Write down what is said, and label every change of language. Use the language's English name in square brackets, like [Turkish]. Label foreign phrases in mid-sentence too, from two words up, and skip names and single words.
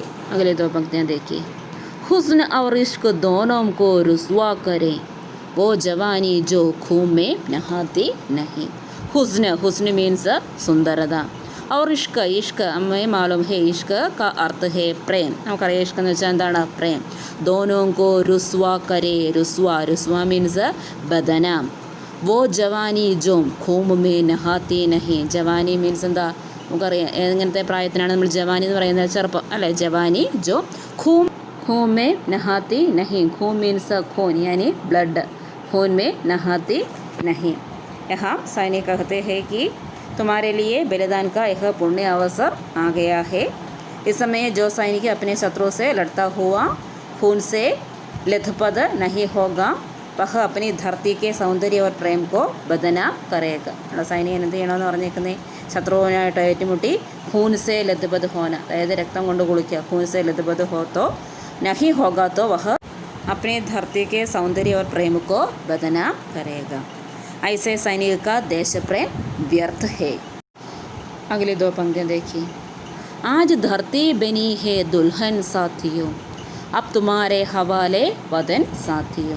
[Hindi] अगले दो पंक्तियाँ देखिए। हुस्न और इश्क दोनों को रुसवा करें वो जवानी जो खून में नहाती नहीं। हुस्न, हुस्न मीन्स सुंदरता, और इश्क, इश्क हमें मालूम है इश्क का अर्थ है प्रेम। [Malayalam] നമുക്കറിയാം ഇഷ്ക് എന്ന് വെച്ചാൽ എന്താണ്? പ്രേം. [Hindi] दोनों को रुसवा करे, रुसवा, रुसवा मीन्स बदनाम। वो जवानी जो खून में नहाती नहीं। [Malayalam] जवानी मीൻസ് എന്താ? നമുക്കറിയാം എങ്ങനത്തെ പ്രായത്തിനാണ് നമ്മൾ ജവാനി എന്ന് പറയുന്നത്? ചെറുപ്പം അല്ലേ? [Hindi] ജവാനി जो खून में नहाती नहीं। खून मीन्स खून यानी ब्लड, खून में नहाती नहीं। यहाँ सैनिक कहते हैं कि तुम्हारे लिए बलिदान का एक पुण्य अवसर आ गया है। इस समय जो सैनिक अपने शत्रु से लड़ता हुआ खून से लथपथ नहीं होगा, वह अपनी धरती के सौंदर्य और प्रेम को बदनाम करेगा। [Malayalam] സൈനികൻ എന്ത് ചെയ്യണമെന്ന് പറഞ്ഞേക്കുന്നത്? ശത്രുവിനായിട്ട് ഏറ്റുമുട്ടി [Hindi] खून से लथपथ होना, [Malayalam] അതായത് രക്തം കൊണ്ട് കുളിക്കുക। [Hindi] खून से लथपथ हो तो नहीं होगा तो वह अपने धरती के सौंदर्य और प्रेम को बदनाम करेगा। ऐसे सैनिक का देश प्रेम व्यर्थ है। अगले दो पंक्तियाँ देखिए। आज धरती बनी है दुल्हन साथियों, अब तुम्हारे हवाले वतन साथियों।